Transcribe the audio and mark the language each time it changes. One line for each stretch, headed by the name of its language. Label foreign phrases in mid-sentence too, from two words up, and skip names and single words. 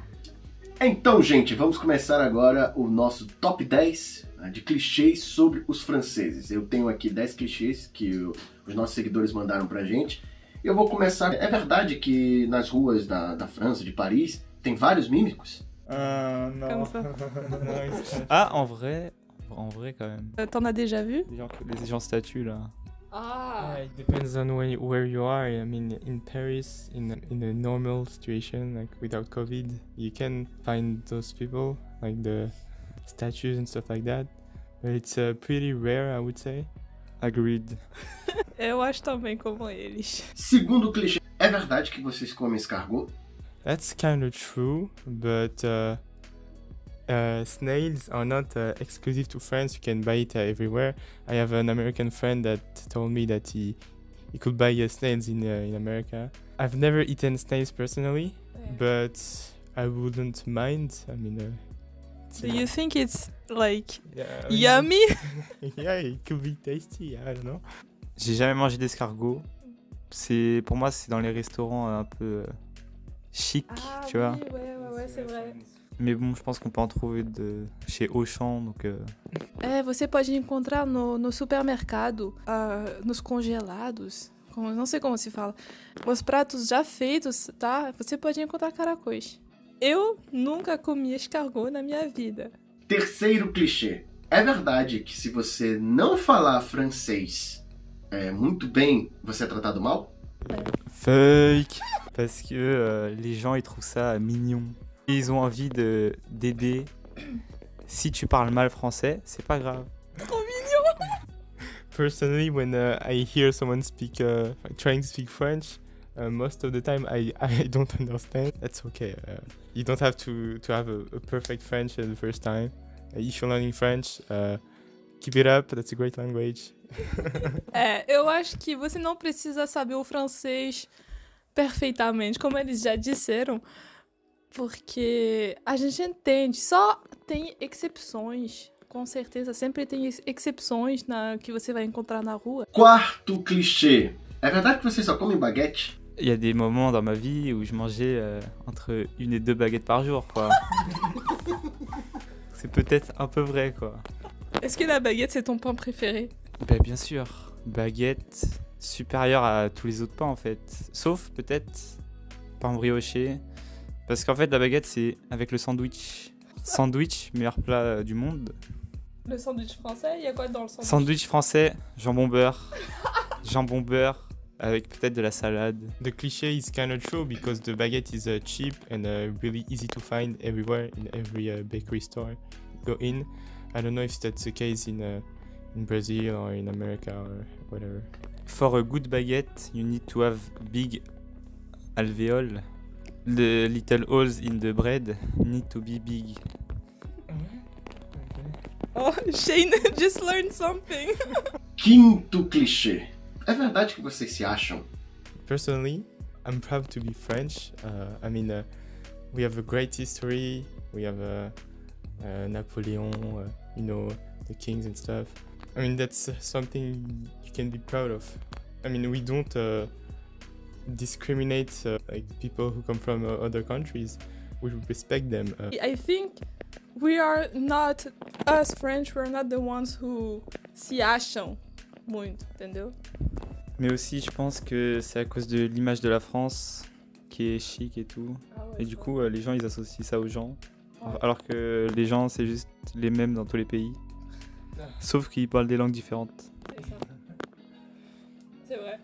Portuguese: Então, gente, vamos começar agora o nosso top 10 de clichês sobre os franceses. Eu tenho aqui 10 clichês que os nossos seguidores mandaram pra gente. Eu vou começar. É verdade que nas ruas da França, de Paris, tem vários mímicos?
French: Non. Comme ça. Non, ah, en vrai quand même. T'en as déjà vu? Les gens statues là. Ah.
English: It depends on where you are. I mean, in Paris, in a normal situation, like without COVID, you can find those people, like the statues and stuff like that. But it's pretty rare, I would say. Agreed. Eu acho também como eles. Segundo clichê, é verdade que vocês comem escargot? That's kind of true, but snails are not exclusive to France. You can buy it everywhere. I have an American friend that told me that he could buy snails in America. I've never eaten snails personally, but I wouldn't mind. I mean, Do you think it's like yeah, yummy? Yeah, it could be tasty. I don't know.
French: J'ai jamais mangé d'escargot. Pour moi, c'est dans les restaurants un peu chic, tu vois. Ouais, c'est vrai. Mais bon, je pense qu'on peut en trouver chez Auchan, donc...
Portuguese: Você pode encontrar no supermercado, nos congelados, não sei como se fala, os pratos já feitos, tá? Você pode encontrar caracóis. Eu nunca comi escargot na minha vida. Terceiro clichê. É verdade que se você não falar francês muito bem, você é tratado mal?
French: Fake. Parce que les gens, ils trouvent ça mignon. Ils ont envie d'aider. Si tu parles mal français, c'est pas grave. Trop mignon.
English: Personally, when I hear someone trying to speak French, most of the time I don't understand. That's okay. You don't have to have a perfect French the first time. If you're learning French, keep it up. That's a great language.
Portuguese: Eu acho que você não precisa saber o francês perfeitamente, como eles já disseram, porque a gente entende. Só tem exceções, com certeza. Sempre tem exceções que você vai encontrar na rua. Quarto clichê. É verdade que vocês só comem baguete?
French: Il y a des moments dans ma vie où je mangeais entre 1 et 2 baguettes par jour, quoi. C'est peut-être un peu vrai, quoi. Est-ce que la baguette, c'est ton pain préféré? Ben, bien sûr, baguette supérieure à tous les autres pains, en fait. Sauf, peut-être, pain brioché. Parce qu'en fait, la baguette, c'est avec le sandwich. Sandwich, meilleur plat du monde. Le sandwich français, il y a quoi dans le sandwich? Sandwich français, jambon beurre. Jambon beurre avec peut-être de la salade.
English: The cliche is kind of true because the baguette is cheap and really easy to find everywhere in every bakery store you go in. I don't know if that's the case in Brazil or in America or whatever. For a good baguette, you need to have big alveoli. The little holes in the bread need to be big. Oh, Shane just learned something.
Portuguese: Quinto clichê. É verdade que vocês se acham?
English: Personally, I'm proud to be French. I mean, we have a great history. We have Napoleon, you know, the kings and stuff. I mean, that's something you can be proud of. I mean, we don't discriminate like people who come from other countries. We respect them. I think we are not, us French, we're not the ones who
Portuguese: se acham muito, entendeu?
French: Mais aussi, je pense que c'est à cause de l'image de la France qui est chic et tout. Et du coup, les gens, ils associent ça aux gens. Alors que les gens, c'est juste les mêmes dans tous les pays. Sauf qu'ils parlent des langues différentes. C'est vrai.